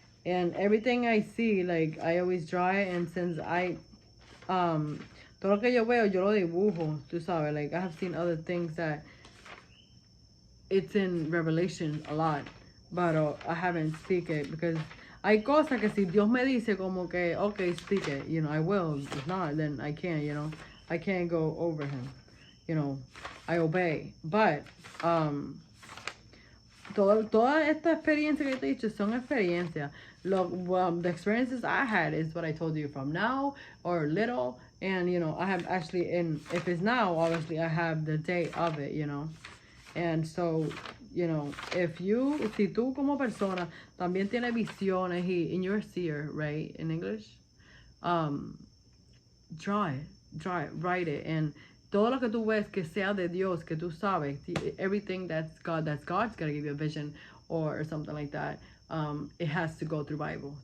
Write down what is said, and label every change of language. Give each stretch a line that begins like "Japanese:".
English: And everything I see, like I always draw it, and since
Spanish: todo lo que yo veo, yo lo dibujo, tú sabes,
English: like I have seen other things that it's in Revelation a lot, but I haven't speak it because
Spanish: hay cosas que si Dios me dice como que,
English: okay, speak it, you know, I will. If not, then I can't, you know, I can't go over him, you know, I obey.
Spanish: But, toda esta experiencia que te he dicho son experiencias.
English: The experiences I had is what I told you from now or little, and you know, I have actually, if it's now, obviously I have the date of it, you know. And so, you know,
Spanish: si tú como persona también tienes visiones
English: and you're a seer, right, in English, draw it, write it, and
Spanish: todo lo que tú ves que sea de Dios, que tú sabes,
English: everything that's God's gonna give you a vision or something like that, it has to go through Bible.